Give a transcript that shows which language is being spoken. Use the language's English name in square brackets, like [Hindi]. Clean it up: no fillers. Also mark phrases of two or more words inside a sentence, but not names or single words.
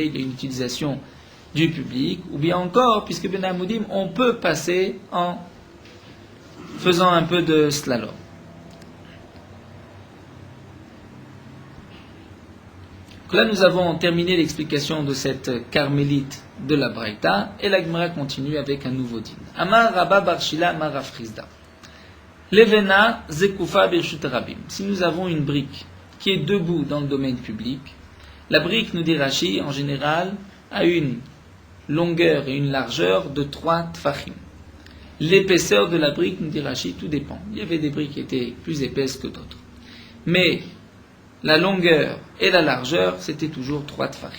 [French] Il y a une utilisation du public. Ou bien encore, puisque les Hamoudim, on peut passer en faisant un peu de slalom. Là, nous avons terminé l'explication de cette carmélite de la Braïta, et la Gemara continue avec un nouveau din. [Hebrew] אמר רבה בר שילא אמר רב חסדא לבנה זקופה ברשות הרבים. [French] Si nous avons une brique qui est debout dans le domaine public, la brique, nous dit Rashi, en général, a une longueur et une largeur de 3 tfachim. L'épaisseur de la brique, nous dit Rashi, tout dépend. Il y avait des briques qui étaient plus épaisses que d'autres. Mais la longueur et la largeur, c'était toujours 3 tfachim.